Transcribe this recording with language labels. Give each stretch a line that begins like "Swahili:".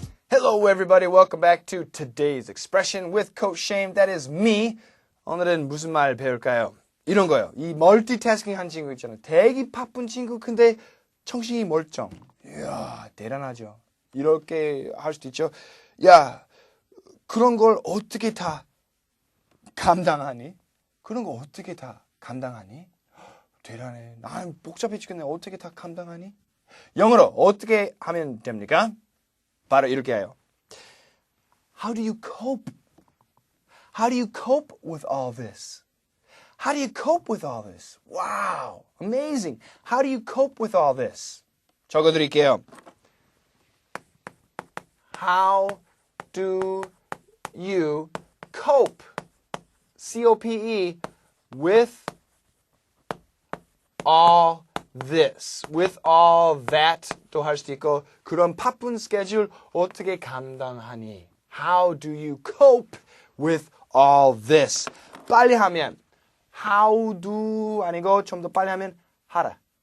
English: Hello everybody, welcome back to today's expression with Coach Shame. That is me.
Korean: 오늘은 무슨 말 배울까요? 이런 거요. 이 멀티태스킹 한 친구 있잖아요. 되게 바쁜 친구 근데 정신이 멀쩡. 이야, 대단하죠. 이렇게 할 수도 있죠. 야, 그런 걸 어떻게 다 감당하니? 그런 거 어떻게 다 감당하니? 대단해. 난 복잡해 죽겠네. 어떻게 다 감당하니? 영어로 어떻게 하면 됩니까? 바로 이렇게 해요.
English: How do you cope? How do you cope with all this? How do you cope with all this? Wow, amazing. How do you cope with all this?
Korean: 적어드릴게요.
English: How do you cope? C-O-P-E with all this, with all that
Korean: 또 할 수도 있고 그런 바쁜 스케줄 어떻게 감당하니?
English: How do you cope with all this?
Korean: 빨리 하면
English: how do
Korean: 아니고 좀 더 빨리 하면 하라.